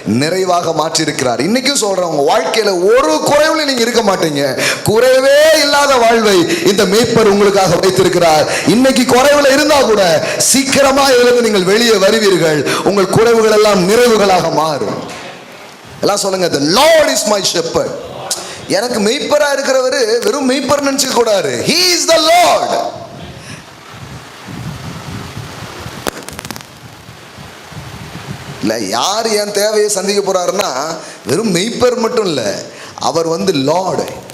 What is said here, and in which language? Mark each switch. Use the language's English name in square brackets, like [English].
[Tamil] நிறைவாக மாற்றி இருக்கிறார். இன்னைக்கும் சொல்றேன், உங்க வாழ்க்கையில ஒரு குறைவுல நீங்க இருக்க மாட்டீங்க. குறைவே இல்லாத வாழ்வை இந்த மேய்ப்பர் உங்களுக்காக வைத்திருக்கிறார். இன்னைக்கு குறைவுல இருந்தா கூட சீக்கிரமா எழுந்து நீங்கள் வெளியே வருவீர்கள். உங்கள் குறைவுகள் எல்லாம் நிறைவுகளாக மாறும். எல்லாம் சொல்லுங்க, [English] the Lord is my shepherd. [Tamil] எனக்கு மெய்ப்பரா இருக்கிறவரு வெறும் மெய்ப்பர் நினைச்சுக்க கூடாது. [English] He is the Lord. [Tamil] இல்ல, யார் என் தேவையை சந்திக்க போறாருன்னா வெறும் மெய்ப்பர் மட்டும் இல்ல, அவர் வந்து லார்டு.